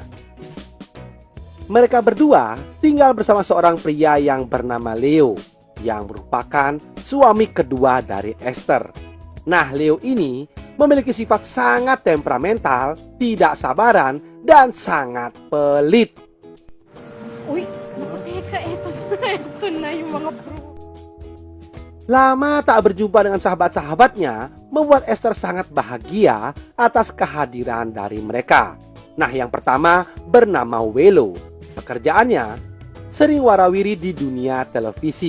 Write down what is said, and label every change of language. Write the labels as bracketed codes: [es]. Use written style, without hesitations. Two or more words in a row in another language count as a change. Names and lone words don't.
[id] Mereka berdua tinggal bersama seorang pria yang bernama Leo, yang merupakan suami kedua dari Esther. Nah, Leo ini memiliki sifat sangat temperamental, tidak sabaran, dan sangat pelit. [tl] Uy, naku teka, eto na yung mga pro. [id] Lama tak berjumpa dengan sahabat-sahabatnya membuat Esther sangat bahagia atas kehadiran dari mereka. Nah, yang pertama bernama Welo. Pekerjaannya sering warawiri di dunia televisi.